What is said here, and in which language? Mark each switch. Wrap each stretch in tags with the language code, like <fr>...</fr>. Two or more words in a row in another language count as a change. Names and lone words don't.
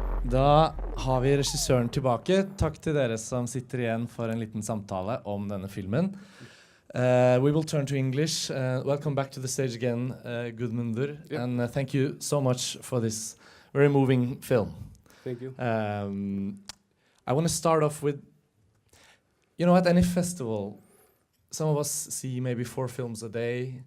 <no>Da har vi regissøren tilbake. Takk til dere som sitter igjen for en liten samtale om denne filmen.</no> <en>We will turn to English. Welcome back to the stage again, Guðmundur. Yep. And thank you so much for this very moving film. Thank you. I want to start off with, you know, at any festival, some of us see maybe 4 films a day.</en>